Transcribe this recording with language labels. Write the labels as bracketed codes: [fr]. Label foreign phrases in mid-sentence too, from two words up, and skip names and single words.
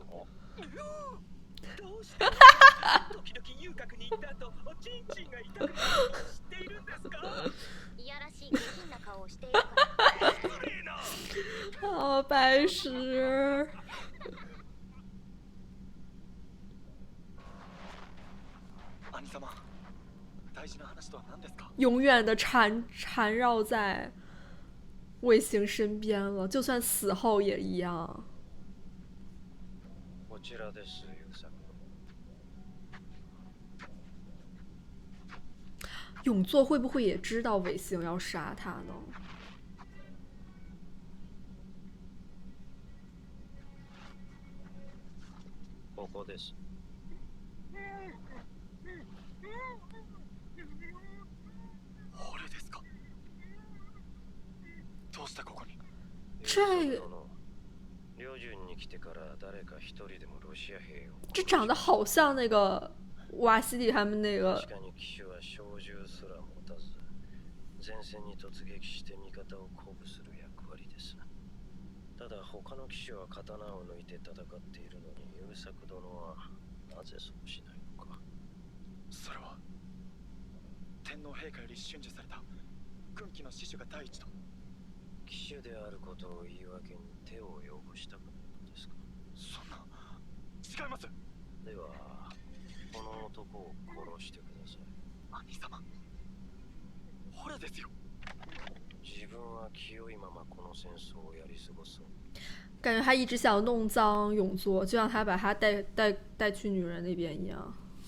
[ja] どうして時々遊郭に行った後おちんちんが痛くなるのを知っているんですか。いやらしい下品な顔をしているから。失礼な。 [zh] 哦，白石。 [ja] 兄様大事な話とは何ですか？ [zh] 永远的缠绕在卫星身边了，就算死后也一样。 [ja] こちらです優作。 [zh] 永作会不会也知道卫星要杀他呢？ [ja] ここです。俺ですか？どうしてここに？ [zh] 这 [ja] 遼順に来てから誰か一人でもロシア兵を。 [zh] 这长得好像那个瓦西里他们那个。 [ja] 確かに騎手は小銃すら持たず、前線に突撃して味方を鼓舞する役割です。ただ他の騎手は刀を抜いて戦っているのに、優作殿はなぜそうしないのか。それは天皇陛下より訓示された軍機の死守が第一と。騎手であることを言い訳に手を汚したくないのですか。そんな、違います。ではこの男を殺してください。兄様、俺ですよ。自分は清いままこの戦争をやり過ごそう。 [zh] 感觉他一直想弄脏永作，就像他把他带去女人那边一样。